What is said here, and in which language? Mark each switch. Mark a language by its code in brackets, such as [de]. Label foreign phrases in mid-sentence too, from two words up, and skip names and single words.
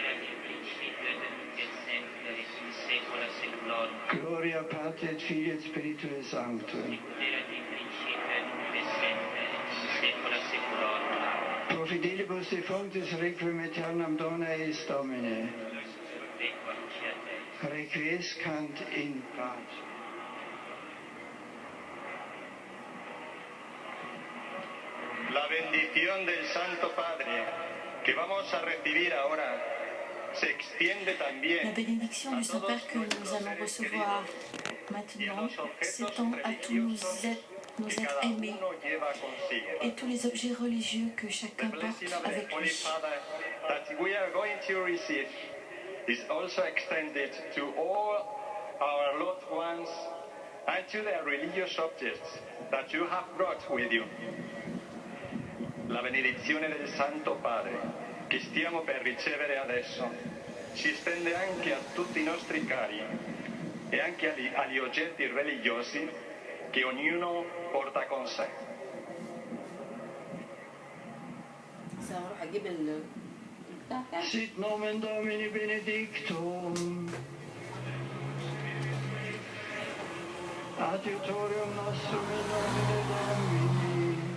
[la] Gloria Patri et Filii et Spiritui Sanctum. Pro fidelibus defunctis requiem aeternam dona eis Domine. Requiescant in pace. [es] La bendición del Santo Padre que vamos a recibir ahora se extiende también. [fr] La bénédiction du Saint-Père que nous allons recevoir maintenant s'étend à tous nos êtres aimés et tous les objets religieux que chacun porte avec lui. [en] That we are going to receive is also extended to all our loved ones and to the religious objects that you have brought with you. [it] La benedizione del Santo Padre che stiamo per ricevere adesso si estende anche a tutti i nostri cari e anche agli oggetti religiosi che ognuno porta con sé. [la] Sit nomen Domini benedictum. Adiutorium nostrum in nomine Domini.